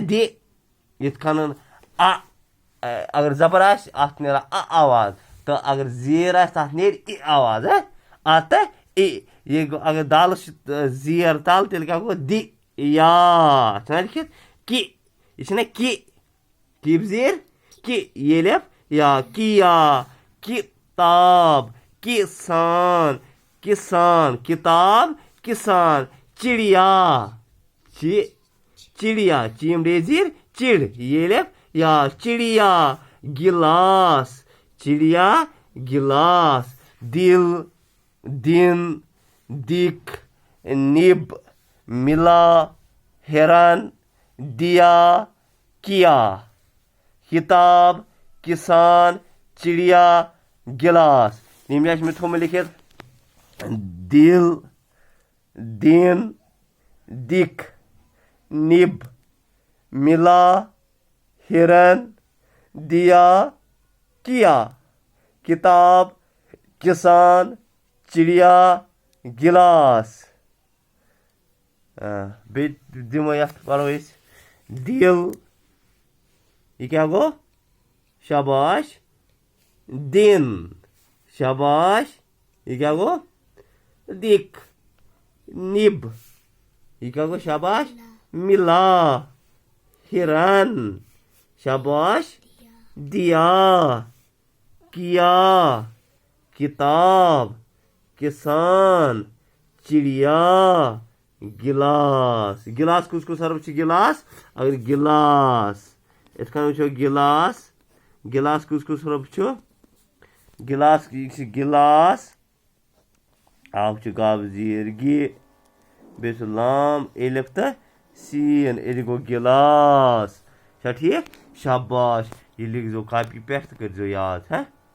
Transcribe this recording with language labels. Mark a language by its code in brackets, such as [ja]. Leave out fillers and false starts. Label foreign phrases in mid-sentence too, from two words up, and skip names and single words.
[ks] دِ یِتھ کٔنۍ اگر زبر آسہِ اَتھ نیران آواز تہٕ اگر زیٖر آسہِ تَتھ نیرِ آواز تہٕ یہِ گوٚو اگر دالس چھُ زیر تل تیٚلہِ کیٛاہ گوٚو دِ یا چھُنہ لیکھِتھ کہِ یہِ چھِنہ کہِ کِپ زیٖر کہِ ییٚلہِ یا کِیا [ur] کِتاب کِسان کِتاب کِسان چِڑیا [ks] چیٖم ڈے زیٖر چِڑ ییٚلہِ یا چِڑیا گِلاس دِل [ur] دِن دِک نِب مِلا ہِرن دِیا کِیا کِتاب کِسان چِڑیا گِلاس [ks] ییٚمہِ جایہِ چھُ مےٚ تھوٚومُت لیکھِتھ [ur] دِل دِن دِک نِب مِلا ہِرن دِیا کِیا کِتاب کِسان چِڑیا گِلاس [ks] بیٚیہِ دِمو یَتھ پَرو أسۍ دِل یہِ کیٛاہ گوٚو شاباش دِن شاباش یہِ کیٛاہ گوٚو [ur] دِک نِب [ks] یہِ کیٛاہ گوٚو شاباش [ur] مِلا ہِرن [ks] شاباش [ur] دِیا کِیا کِتاب کِسان چِڑیا گِلاس [ks] کُس حرف چھُ گِلاس اگر گِلاس یِتھ کٔنۍ وٕچھو گِلاس کُس حرف چھُ گِلاس یہِ چھُ گِلاس اکھ چھُ گاب زیٖر گہِ بیٚیہِ چھُ لام الف تہٕ سیٖن ییٚتہِ گوٚو گِلاس چھا ٹھیٖک شاباش یہِ لیکھزیو کاپی پٮ۪ٹھ تہٕ کٔرۍزیو یاد